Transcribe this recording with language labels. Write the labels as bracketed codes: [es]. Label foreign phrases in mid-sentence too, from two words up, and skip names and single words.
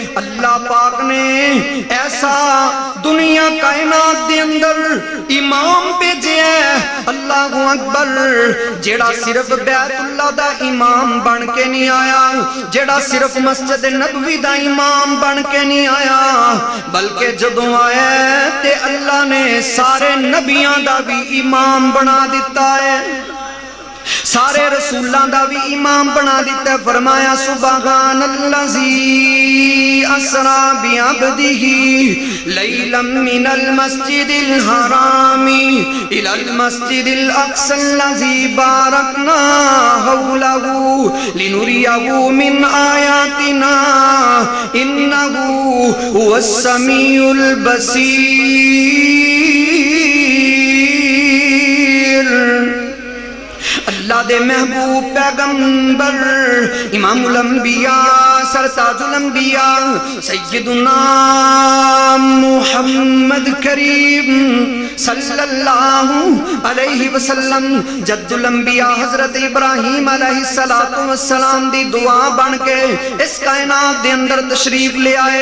[pa] اللہ پاک نے ایسا دنیا کائنات دے اندر امام بھیجے ہے، [ar] اللہ اکبر، [pa] جیڑا صرف بیت اللہ دا امام بن کے نہیں آیا، جیڑا صرف مسجد نبوی دا امام بن کے نہیں آیا، بلکہ جدوں آیا تے اللہ نے سارے نبیاں دا بھی امام بنا دیتا ہے. سارے رسولاں دا بھی امام بنا دیتا ہے. [ar] فرمایا سبحان الذی اسرا بعبدہ لیلا من المسجد الحرام الی المسجد الاقصی الذی بارکنا حولہ لنریہ من آیاتنا انہ هو السمیع البصیر. [pa] اللہ دے محبوب پیغمبر امام الانبیاء سرتاج الانبیاء سیدنا محمد کریم [ar] صلی اللہ علیہ وسلم [pa] جد الانبیاء حضرت ابراہیم [ar] علیہ السلام [pa] دی دعا بن کے اس کائنات دے اندر تشریف لے آئے.